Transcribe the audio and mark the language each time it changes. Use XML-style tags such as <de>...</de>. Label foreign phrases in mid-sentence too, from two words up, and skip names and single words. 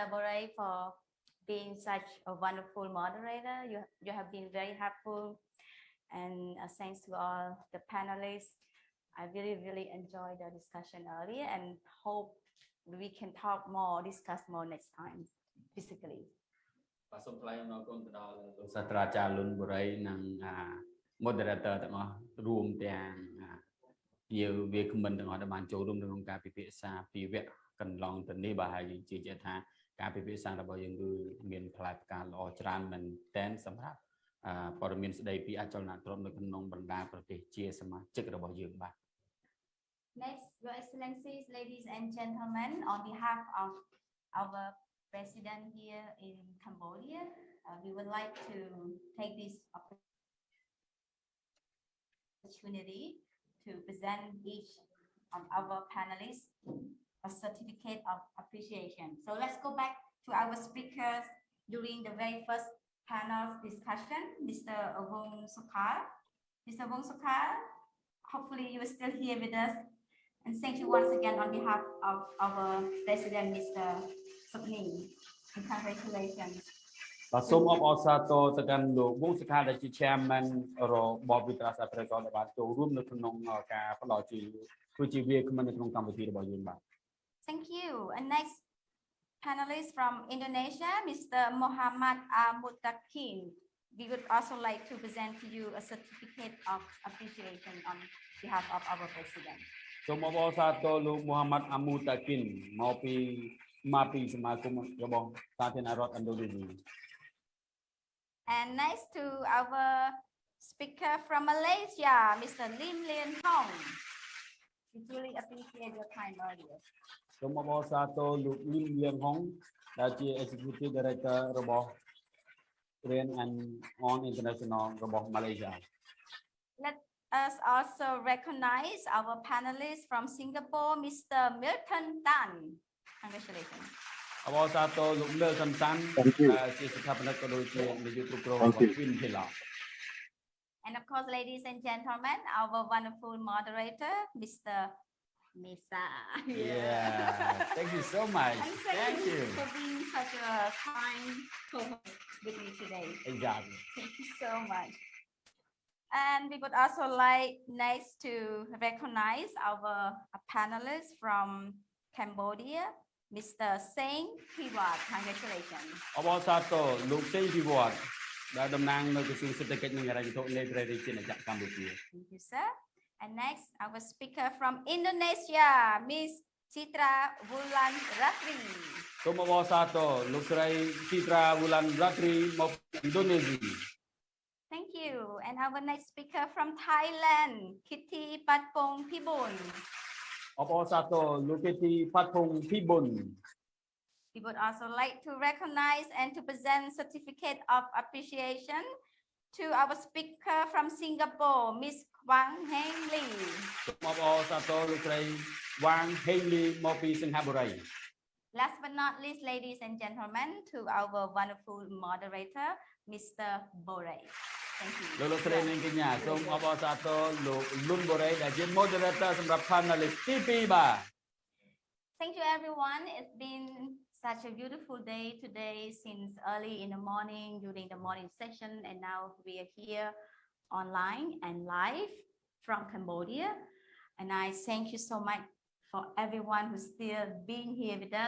<en>Borei, for being such a wonderful moderator. You have been very helpful. And thanks to all the panelists. I really, really enjoyed the discussion earlier and hope we can talk more, discuss more next time physically.</en> <km>បាទសូមថ្លែងអំណរគុណទៅដល់លោកសាស្ត្រាចារ្យលុនបូរីនិង moderator ទាំងអស់រួមទាំងជាវាគ្មិនទាំងអស់ដែលបានចូលរួមក្នុងការពិភាក្សាពីវគ្គកន្លងទៅនេះបាទហើយយើងជឿជាក់ថាការពិភាក្សារបស់យើងគឺមានផ្លែផ្កាល្អច្រើនមែនទែនសម្រាប់ព័ត៌មានស្ដីពីអចលនទ្រព្យនៅក្នុងបណ្ដាប្រទេសជាសមាជិករបស់យើងបាទ</km> <en>Next, Your Excellencies, ladies and gentlemen, on behalf of our President here in Cambodia, we would like to take this opportunity to present each of our panelists a certificate of appreciation. So let's go back to our speakers during the very first panel discussion, Mr. Wong Sokal. Mr. Wong Sokal, hopefully you are still here with us. And thank you once again on behalf of our President, Mr. Soknim. And congratulations.</en> <km>បាទសូមអបអរសាទរទៅកាន់លោកវងសុខាដែលជា Chairman របស់វិទ្យាសាស្ត្រប្រកបដែលបានចូលរួមនៅក្នុងការផ្ដល់ជាវាគ្មិននៅក្នុងកម្មវិធីរបស់យើងបាទ</km> <en>Thank you. And next panelist from Indonesia, Mr. Muhammad Mutakin. We would also like to present to you a certificate of appreciation on behalf of our President.</en> <km>សូមអបអរសាទរលោក Muhammad Mutakin មកពីសមាគមរបស់សាធារណរដ្ឋឥណ្ឌូនេស៊ី</km> <en>And next to our speaker from Malaysia, Mr. Lim Lien Hong. We We truly appreciate your time earlier.</en> <km>សូមអបអរសាទរលោកលីមលៀងហុងដែលជា</km> <en>Executive Director</en> <km>របស់ Korean and On International របស់ Malaysia.</km> <en>Let us also recognize our panelists from Singapore, Mr. Milton Tan. Congratulations.</en> <km>អបអរសាទរលោក Milton Tan ជាស្ថាបនិកក៏ដូចជានាយកគ្រប់គ្រងរបស់ Twin Pillar.</km> <en>And of course, ladies and gentlemen, our wonderful moderator, Mr. Mesa. Yeah, thank you so much. And Thank you. for being such a kind co-host with me today. Exactly. Thank you so much. And we would also like next to recognize our panelists from Cambodia, Mr. Seng Piwat. Congratulations.</en> <km>អបអរសាទរលោកសេងពិវត្តដែលតំណាងនៅក្រសួងសេដ្ឋកិច្ចនិងហិរញ្ញវត្ថុនៃព្រះរាជាណាចក្រកម្ពុជា</km> <en>Thank you, sir. And next, our speaker from Indonesia, Miss Citra Wulan Ratri.</en> <km>សូមអបអរសាទរលោកស្រី Citra Wulan Ratri មកឥណ្ឌូនេស៊ី</km> <en>Thank you. And our next speaker from Thailand, Kitty Patpong Pibun.</en> <km>អបអរសាទរលោក Kitty Patpong Pibun.</km> <en>We would also like to recognize and to present certificate of appreciation to our speaker from Singapore, Miss Wang Heng Lee.</en> <km>សូមអបអរសាទរលោកស្រី Wang Heng Lee មកពីសិង្ហបុរី</km> <en>Last but not least, ladies and gentlemen, to our wonderful moderator, Mr. Bore. Thank you.</en> <km>លោកស្រីនិងកញ្ញាសូមអបអរសាទរលោក Lun Bore ដែលជា moderator សម្រាប់ panelist ទី2បាទ</km> <en>Thank you, everyone. It's been such a beautiful day today since early in the morning during the morning session, and now we are here online and live from Cambodia. And I thank you so much for everyone who's still being here with us.</en>